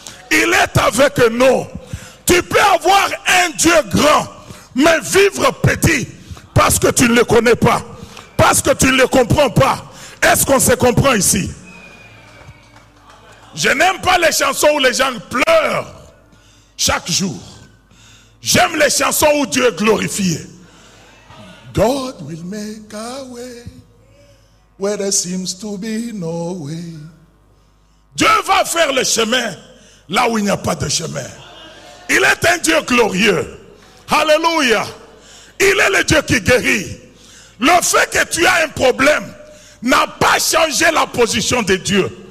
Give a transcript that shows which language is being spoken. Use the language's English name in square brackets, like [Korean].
[French] Il est avec nous. Tu peux avoir un Dieu grand, mais vivre petit. Parce que tu ne le connais pas. Parce que tu ne le comprends pas. Est-ce qu'on se comprend ici? Je n'aime pas les chansons où les gens pleurent chaque jour. J'aime les chansons où Dieu est glorifié. [English] God will make a way where there seems to be no way. [French] Dieu va faire le chemin là où il n'y a pas de chemin. Il est un Dieu glorieux. Alléluia. Il est le Dieu qui guérit. Le fait que tu as un problème n'a pas changé la position de Dieu.